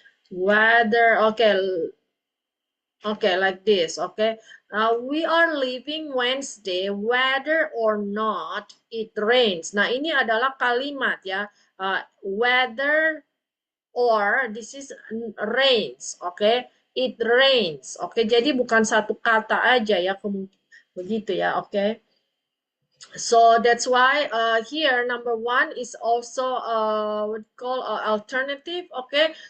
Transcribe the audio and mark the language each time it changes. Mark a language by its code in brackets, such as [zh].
[en] Whether, okay, like this, okay. We are leaving Wednesday whether or not it rains. [id] Nah, ini adalah kalimat ya. [en] Whether or this is rains, okay. It rains, [id] okay. Jadi bukan satu kata aja ya, begitu ya, okay. [en] So that's why here number 1 is also what we call alternative, okay.